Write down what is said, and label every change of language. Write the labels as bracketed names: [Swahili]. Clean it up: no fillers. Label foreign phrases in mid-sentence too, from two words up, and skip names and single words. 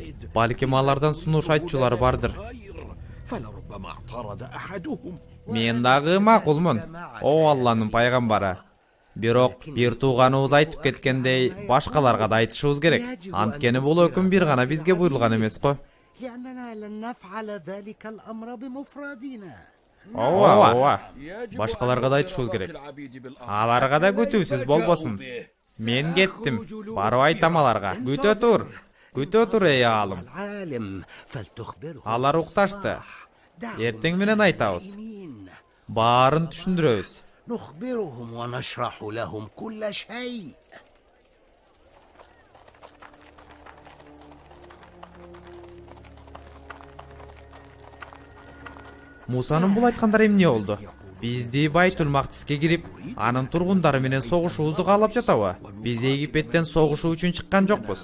[Kyrgyz] Балким алардан сунуш айтчулар бардыр. Мен дагы макулмун, о Алланын пайгамбары. Бирок бир тууганыбыз айтып кеткендей, башкаларга да айтышыбыз керек. Анткени бул өкүм бир гана бизге буйрулган эмес го. [Arabic] لأننا لن نفعل ذلك الأمر بمفردنا. [Kyrgyz] Ооба. Башкаларга да айтышыбыз керек. Аларга да күтүүсүз болбосун. Мен кеттим. Барып айтам аларга. Күтө тур эй аалым. [Arabic] العالم فلتخبره. [Kyrgyz] Алар укташты. Эртең менен айтабыз. Баарын түшүндүрөбүз. [Arabic] نخبرهم ونشرح لهم كل شيء. [Kyrgyz] Мусанын бул айткандары эмне болду? Бизди Байтул Мактиске кирип, анын тургундары менен согушуубузду каалап жатабы? Биз Египеттен согушуу үчүн чыккан жокпуз.